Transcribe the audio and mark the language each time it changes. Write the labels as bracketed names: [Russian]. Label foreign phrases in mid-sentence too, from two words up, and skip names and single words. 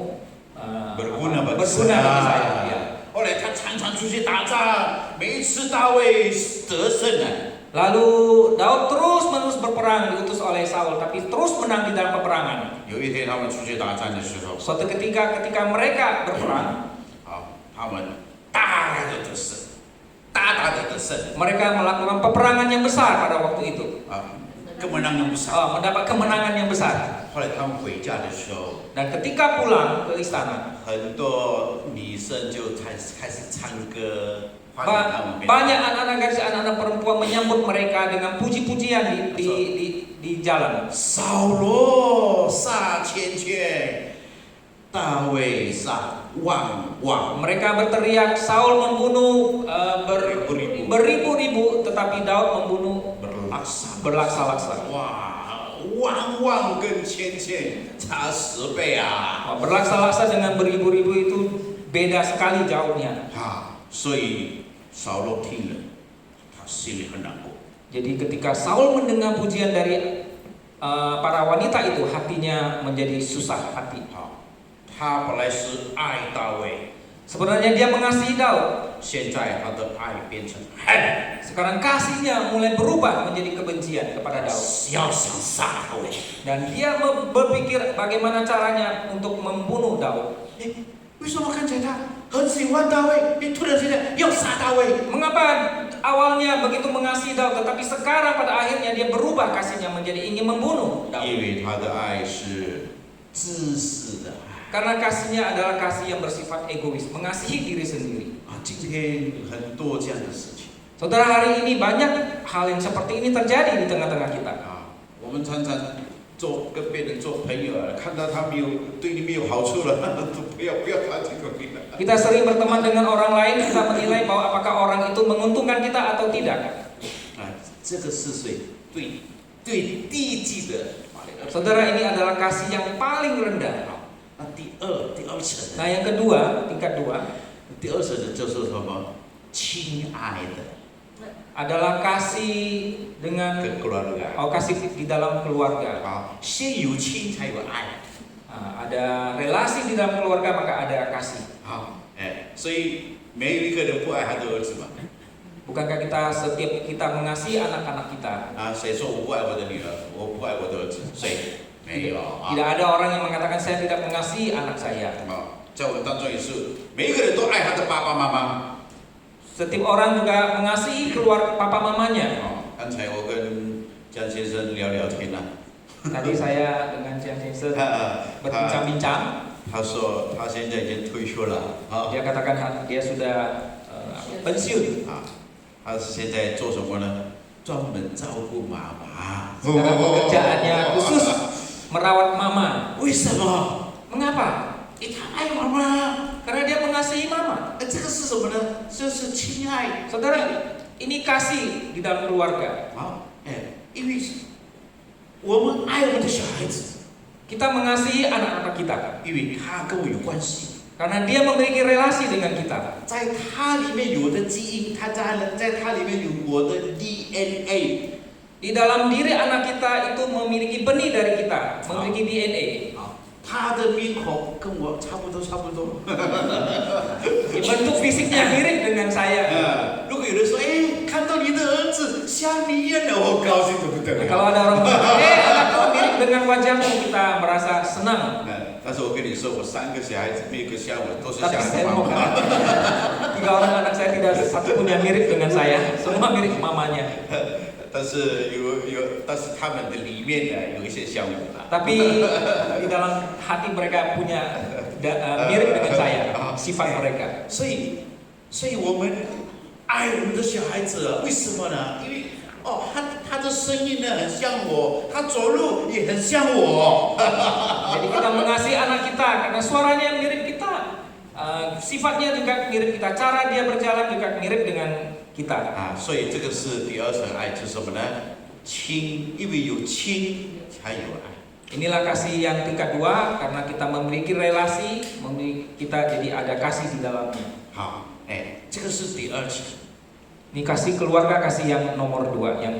[Indonesian] berguna bagi berguna bagi saya. Ya. [Chinese] 后来他常常出去打仗，每一次大卫得胜了。 [Indonesian] Lalu Daud terus-menerus berperang, diutus oleh Saul, tapi terus menang di dalam peperangan. [Chinese] 有一天他们出去打仗的时候， [Indonesian] Suatu ketika mereka berperang, [Chinese] 他们大大的得胜，大大的得胜， [Indonesian] mereka melakukan peperangan yang besar pada waktu itu. kemenangan besar。 Mendapat kemenangan yang besar. [Chinese] 后来他们回家的时候， [Indonesian] Dan ketika pulang ke istana, [Chinese] 很多女生就开始唱歌。 [Indonesian] banyak anak-anak gadis, anak-anak perempuan menyambut mereka dengan puji-pujian di jalan. [Chinese] 扫罗杀千千，大卫杀万万。 [Indonesian] Mereka berteriak, Saul membunuh beribu-ribu, tetapi Daud membunuh berlaksa-laksa. [Chinese] 哇，万万跟千千差10倍啊！ [Indonesian] Berlaksa-laksa dengan beribu-ribu itu beda sekali jauhnya. [Chinese] 所以扫罗听了，他心里很难过。 [Indonesian] Jadi ketika Saul mendengar pujian dari para wanita itu, hatinya menjadi susah hati. [Chinese] 他本来是爱大卫， [Indonesian] Sebenarnya dia mengasihi Daud. [Chinese] 现在他的爱变成恨， [Indonesian] Sekarang kasihnya mulai berubah menjadi kebencian kepada Daud. [Chinese] 要想杀大卫。 [Indonesian] Dan dia berpikir bagaimana caranya untuk membunuh Daud. [Chinese] 为什么看起来他很喜欢大卫，突然之间要杀大卫？ [Indonesian] Mengapa awalnya begitu mengasihi Daud, tetapi sekarang pada akhirnya dia berubah kasihnya menjadi ingin membunuh Daud? [Chinese] 因为他的爱是自私的爱。 [Indonesian] Karena kasihnya adalah kasih yang bersifat egois, mengasihi diri sendiri. [Chinese] 今天很多这样的事情。 [Indonesian] Saudara, hari ini banyak hal yang seperti ini terjadi di tengah-tengah kita. [Chinese] 我们常常跟别人做朋友啊，看到他对你没有好处了，都不要靠近过去了。 [Indonesian] Kita sering berteman dengan orang lain, kita menilai bahwa apakah orang itu menguntungkan kita atau tidak. [Chinese] 这个是对低级的。 [Indonesian] Saudara, ini adalah kasih yang paling rendah. [Chinese] 第二层。 [Indonesian] Nah, yang kedua, tingkat 2. [Chinese] 第二层的就是什么？亲爱的。 [Indonesian] Adalah kasih dengan keluarga. kasih di dalam keluarga. [Chinese] 先有亲才有爱。 [Indonesian] Ada relasi di dalam keluarga maka ada kasih. [Chinese] 所以没有一个人不爱他的儿子嘛。 [Indonesian] Bukankah kita setiap kita mengasihi anak-anak kita? [Chinese] 啊，谁说我不爱我的女儿，我不爱我的儿子？谁？没有啊。 [Indonesian] Tidak ada orang yang mengatakan saya tidak mengasihi anak saya. [Chinese] 在我们当中也是，每一个人都爱他的爸爸妈妈。 [Indonesian] Setiap orang juga mengasihi keluarga papa mamanya. [Chinese] 刚才我跟江先生聊聊天了， [Indonesian] Tadi saya dengan Jiang先生 berbincang-bincang. [Chinese] 他说他现在已经退休了， [Indonesian] Dia katakan dia sudah pensiun. [Chinese] 他现在做什么呢？专门照顾妈妈。 [Indonesian] Sekarang pekerjaannya khusus merawat mama. [Chinese] 为什么？ [Indonesian] Mengapa? [Chinese] 因为他爱妈妈。 [Indonesian] Karena dia mengasihi mama. [Chinese] 这个是什么呢？这是亲爱。 [Indonesian] Saudara, ini kasih di dalam keluarga. [Chinese] 因为我们爱我们的小孩子， [Indonesian] Kita mengasihi anak-anak kita [Chinese] 因为他跟我有关系， [Indonesian] karena dia memiliki relasi dengan kita. [Chinese] 在他里面有的基因，在他里面有我的 DNA。 [Indonesian] Di dalam diri anak kita itu memiliki benih dari kita, memiliki DNA. [Chinese] 他的面孔跟我差不多。 [Indonesian] Bentuk fisiknya mirip dengan saya. [Chinese] 如果有人说，看到你的儿子像你一样的，我高兴得不得了。 [Indonesian] Kalau ada orang bilang, anakku mirip dengan wajahmu, kita merasa senang. [Chinese] 但是我跟你说，我3个小孩子，没有一个像我，都是 [Indonesian] Tapi [Chinese] 像 [Indonesian] saya [Chinese] 我 [Indonesian] mau [Chinese] 妈妈。 [Indonesian] katakan, 3 orang anak saya tidak satu pun yang mirip dengan saya, semua mirip mamanya. [Chinese] 但是但是他们的里面呢，有一些像我啦。 [Indonesian] Tapi di dalam hati mereka punya mirip dengan saya, sifat mereka. [Chinese] 所以我们爱我们的小孩子，为什么呢？因为他的声音呢很像我，他走路也很像我。 [Indonesian] Jadi kita mengasihi anak kita karena suaranya mirip kita, sifatnya juga mirip kita, cara dia berjalan juga mirip dengan kita. [Chinese] 所以这个是第2层爱，就是什么呢？亲，因为有亲才有爱。 [Indonesian] Inilah kasih yang tingkat 2 karena kita memiliki relasi, kita jadi ada kasih di dalamnya. [Chinese] 好，这个是第2层。 [Indonesian] Ini kasih keluarga, kasih yang nomor 2, yang